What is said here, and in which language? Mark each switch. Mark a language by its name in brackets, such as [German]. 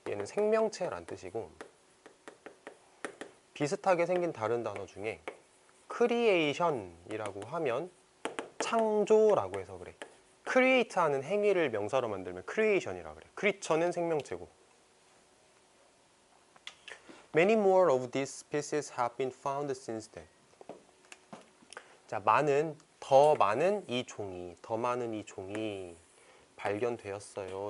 [Korean] 얘는 생명체란 뜻이고, 비슷하게 생긴 다른 단어 중에 creation이라고 하면 창조라고 해서 그래. create 하는 행위를 명사로 만들면 creation이라 그래. creature는 생명체고. [English] Many more of these species have been found since then. [Korean] 자, 더 많은 이 종이 발견되었어요.